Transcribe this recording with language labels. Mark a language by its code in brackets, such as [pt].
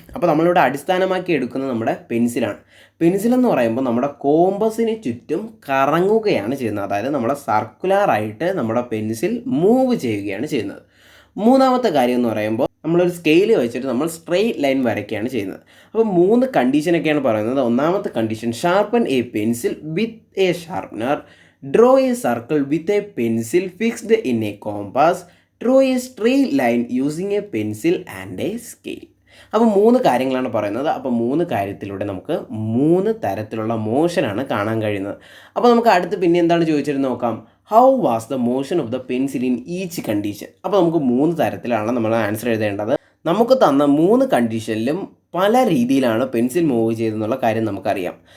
[ml] അപ്പോൾ നമ്മളിവിടെ അടിസ്ഥാനമാക്കി എടുക്കുന്നത് നമ്മുടെ പെൻസിലാണ്. പെൻസിലെന്ന് പറയുമ്പോൾ നമ്മുടെ കോമ്പസിന് ചുറ്റും കറങ്ങുകയാണ് ചെയ്യുന്നത്, അതായത് നമ്മുടെ സർക്കുലറായിട്ട് നമ്മുടെ പെൻസിൽ മൂവ് ചെയ്യുകയാണ് ചെയ്യുന്നത്. മൂന്നാമത്തെ കാര്യം എന്ന് പറയുമ്പോൾ നമ്മളൊരു സ്കെയിൽ വെച്ചിട്ട് നമ്മൾ സ്ട്രെയിറ്റ് ലൈൻ വരയ്ക്കുകയാണ് ചെയ്യുന്നത്. അപ്പോൾ 3 കണ്ടീഷനൊക്കെയാണ് പറയുന്നത്. ഒന്നാമത്തെ condition, [en] Sharpen a pencil with a sharpener, draw a circle with a pencil fixed in a compass, draw a straight line using a pencil and a scale. [ml] അപ്പോൾ 3 കാര്യങ്ങളാണ് പറയുന്നത്. അപ്പോൾ 3 കാര്യത്തിലൂടെ നമുക്ക് 3 തരത്തിലുള്ള മോഷനാണ് കാണാൻ കഴിയുന്നത്. അപ്പോൾ നമുക്ക് അടുത്ത് പിന്നെ എന്താണ് ചോദിച്ചിരുന്നത് നോക്കാം. [en] How was the motion of the pencil in each condition. [ml] അപ്പോൾ നമുക്ക് 3 തരത്തിലാണ് നമ്മൾ ആൻസർ എഴുതേണ്ടത്. നമുക്ക് തന്ന 3 കണ്ടീഷനിലും പല രീതിയിലാണ് പെൻസിൽ മൂവ് ചെയ്തതെന്നുള്ള കാര്യം നമുക്കറിയാം.